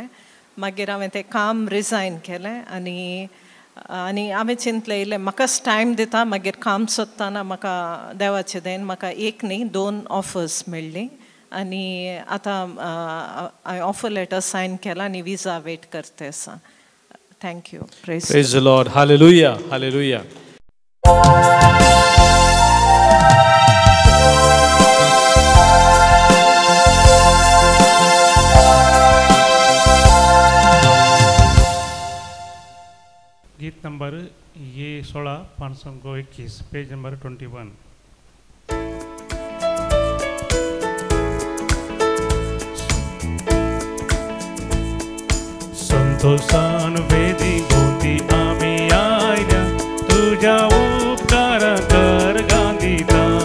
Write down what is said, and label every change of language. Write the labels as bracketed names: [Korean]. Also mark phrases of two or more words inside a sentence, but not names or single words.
[Konkani] मागीर हांवें तें काम रिजायन केलें आनी हांवें चिंतलें इल्लें म्हाकाच टायम दिता. मागीर काम सोदतना म्हाका देवाचें देन म्हाका एक न्ही 2 ऑफर्स मेळ्ळी आनी आतां हांवें [English] offer letter [Konkani] सायन केला आनी [English] visa wait [Konkani] करता आसा. थँक्यू. [English] Praise the Lord. Hallelujah. Hallelujah. [Konkani] गीत नंबर ये 16 521 [English] page number [Konkani] 21. संतोषान वेदी भोवती आमी आयल्या तुज्या उपकार कर गांदिता.